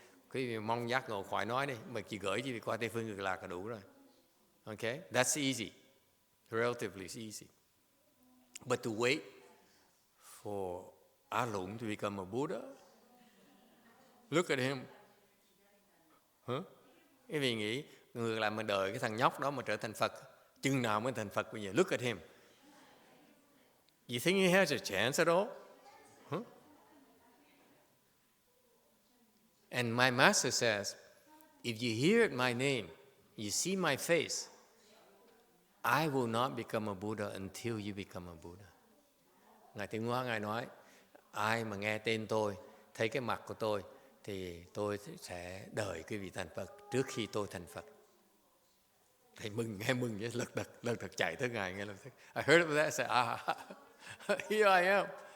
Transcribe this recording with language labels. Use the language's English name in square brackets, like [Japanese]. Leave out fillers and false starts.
[Vietnamese] Quý vị mong giác ngộ khỏi nói đi. Mà chỉ gửi quý vị qua Tây Phương Cực Lạc là đủ rồi. [English] Okay? That's easy. Relatively easy. But to wait for A Lũng to become a Buddha, look at him. [Vietnamese] Quý vị nghĩ người làm mà đợi cái thằng nhóc đó mà trở thành Phật, chừng nào mới thành Phật bây giờ? [English] Look at him. You think he has a chance at all? And my master says, if you hear my name, you see my face, I will not become a Buddha until you become a Buddha. [Vietnamese] Ngài Tuyên Hóa Ngài nói, ai mà nghe tên tôi, thấy cái mặt của tôi, thì tôi sẽ đợi quý vị thành Phật trước khi tôi thành Phật. Thầy mừng vậy, lật đật chạy tới Ngài ngay lập tức. [English] I heard of that, I said, here I am.